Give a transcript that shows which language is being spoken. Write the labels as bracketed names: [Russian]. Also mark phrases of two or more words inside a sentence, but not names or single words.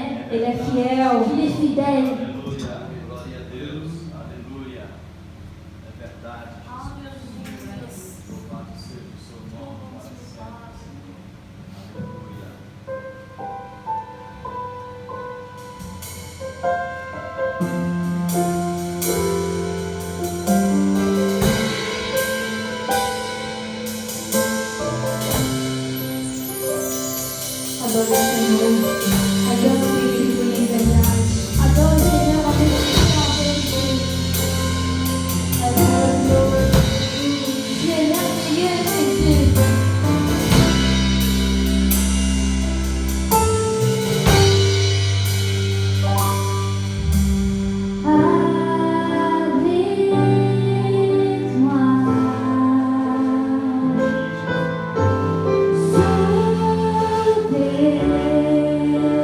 [Portuguese] Ele é fiel. [French] Il est fidèle. [Portuguese] Aleluia. Glória a Deus. Aleluia. É verdade. Jesus. Louvado seja o seu nome para sempre, Senhor. Aleluia. Adore o Senhor. Adore o Espírito em verdade. Adore o [French] Seigneur avec foi en vérité. Adore Lord. Tu es merveilleux, Jésus. Avec moi, sauvé.